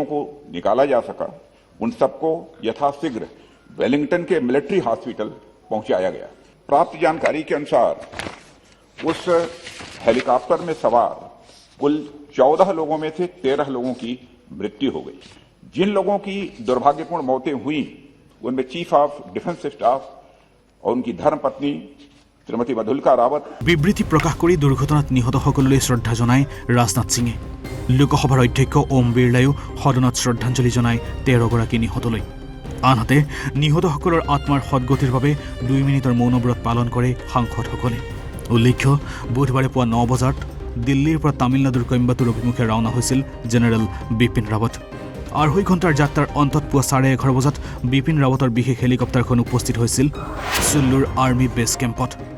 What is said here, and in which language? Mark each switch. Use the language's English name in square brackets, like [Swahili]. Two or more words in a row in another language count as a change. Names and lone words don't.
[Hindi] को निकाला जा सका उन सबको यथाशीघ्र वेलिंगटन के मिलिट्री हॉस्पिटल पहुंचाया गया प्राप्त जानकारी के अनुसार उस हेलीकॉप्टर में सवार कुल 14 लोगों में से 13 लोगों की मृत्यु हो गई जिन लोगों की दुर्भाग्यपूर्ण मौतें हुई उनमें [English] Chief of Defence Staff [Hindi] और उनकी धर्मपत्नी श्रीमती मधुलिका रावत [Assamese] বিবৃতি প্ৰকাশ কৰি দুৰ্ঘটনাত নিহত সকললৈ শ্ৰদ্ধা জনায় ৰাজনাথ সিঙে লোকসভাৰ অধ্যক্ষ ওম বিৰলায়ো সদনত শ্ৰদ্ধাঞ্জলি জনায় 13 গৰাকী নিহতলৈ আনহাতে নিহতসকলৰ আত্মাৰ সদগতিৰ বাবে 2 মিনিটৰ মৌনব্ৰত পালন কৰে সাংসদসকলে উল্লেখ্য বুধবাৰে পুৱা 9 বজাত দিল্লীৰ পৰা তামিলনাডুৰ কইম্বাটুৰ অভিমুখে ৰাওনা হৈছিল জেনেৰেল বিপিন ৰাৱত 2.5 ঘণ্টাৰ যাত্ৰাৰ অন্তত পুৱা 11:30 বজাত বিপিন ৰাৱতৰ বিশেষ হেলিকপ্টাৰখন উপস্থিত হৈছিল চুল্লুৰ [English] army base camp